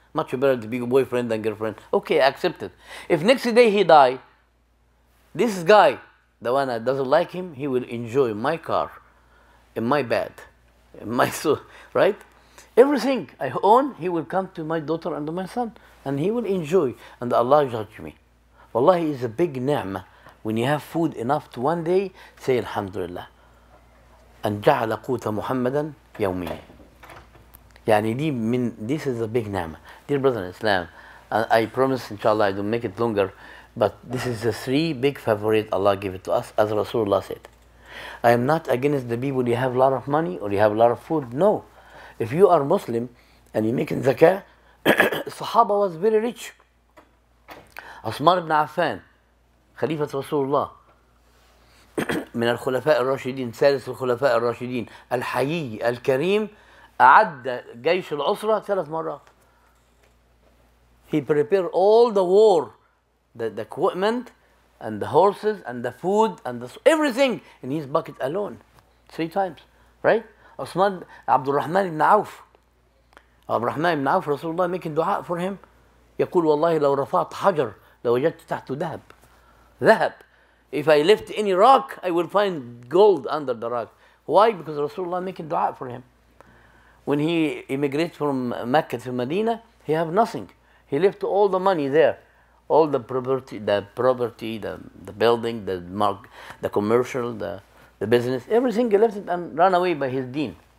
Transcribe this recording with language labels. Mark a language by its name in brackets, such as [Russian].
[English] Much better to be a boyfriend than girlfriend. Okay, accept it. If next day he die, this guy, the one that doesn't like him, he will enjoy my car, in my bed, in my soul, right? Everything I own, he will come to my daughter and to my son, and he will enjoy, and Allah judge me. Wallahi, is a big ni'mah. When you have food enough to one day, say Alhamdulillah. [Arabic] And جعل قوت محمدا يوميا. [English] يعني this is a big ni'mah. Dear brother in Islam, I promise, inshallah, I don't make it longer, but this is the 3 big favorite Allah gave it to us, as Rasulullah said. I am not against the people you have a lot of money or you have a lot of food. No. If you are Muslim and you're making zakah, Sahaba was very rich. [Arabic] Osman ibn Affan, خليفة رسول الله، من الخلفاء الراشدين، ثالث الخلفاء الراشدين، الحيي الكريم، أعد جيش العسرة 3 مرات. [English] He prepared all the war, the equipment, and the horses, and the food, and everything in his bucket alone, 3 times, right? Osman, Abdul Rahman ibn Auf. Abdul Rahman ibn Auf, Rasulullah making dua for him. [Arabic] يقول والله لو رفعت حجر لوجدت تحته ذهب. ذهب. [English] If I lift any rock, I will find gold under the rock. Why? Because Rasulullah making dua for him. When he immigrated from Mecca to Medina, he have nothing. He left all the money there, all the property, the building, the commercial, the business, everything he left it and ran away by his deen.